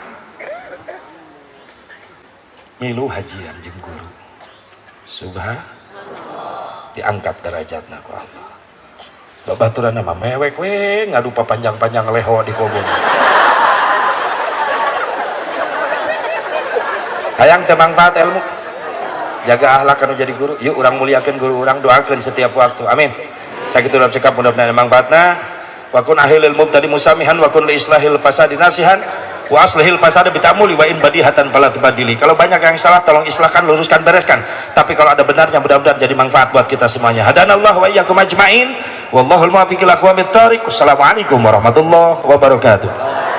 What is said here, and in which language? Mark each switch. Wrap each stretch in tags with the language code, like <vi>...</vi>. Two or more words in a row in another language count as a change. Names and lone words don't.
<su>milu hajian jeung guru subhanallah diangkat derajatna ku Allah babaturan nama mewek we ngadu panjang-panjang leho di Kobong hayang teu mangfaat ilmu jaga akhlak anu jadi guru yuk urang muliakeun guru urang doakeun setiap waktu amin sakitu dalam cekap mudah-mudahan mangfaatna</su> <ar>وكن لأهل المبتدي مسامحا وكن لإصلاح الفساد ناصحا وأصلح الفساد بالتأمل وإن بديهة فلا تبادل</ar> <id>kalau banyak yang salah tolong islahkan luruskan bereskan tapi kalau ada benarnya mudah-mudahan jadi manfaat buat kita semuanya</id> <ar>هدانا الله وإياكم أجمعين والله الموفق إلى أقوم الطريق والسلام عليكم ورحمة الله وبركاته</ar>